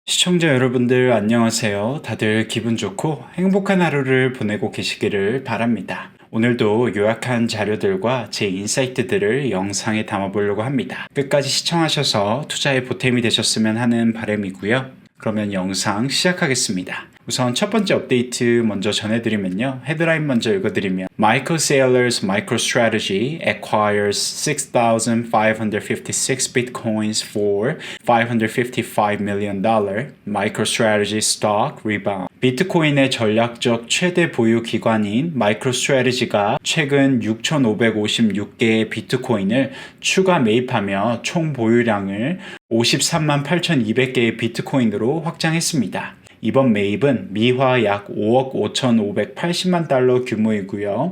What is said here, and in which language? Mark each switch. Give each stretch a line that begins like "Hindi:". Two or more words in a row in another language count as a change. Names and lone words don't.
Korean: 시청자 여러분들 안녕하세요. 다들 기분 좋고 행복한 하루를 보내고 계시기를 바랍니다. 오늘도 요약한 자료들과 제 인사이트들을 영상에 담아보려고 합니다. 끝까지 시청하셔서 투자에 보탬이 되셨으면 하는 바람이고요. 그러면 영상 시작하겠습니다. 우선 첫 번째 업데이트 먼저 전해드리면요. 헤드라인 먼저 읽어드리면
English: Michael Saylor's MicroStrategy acquires 6,556 bitcoins for $555 million. MicroStrategy stock rebound.
Korean: 비트코인의 전략적 최대 보유 기관인 마이크로스트래티지가 최근 6,556개의 비트코인을 추가 매입하며 총 보유량을 53만 8,200개의 비트코인으로 확장했습니다. 이번 매입은 미화 약 5억 5,580만 달러 규모이고요.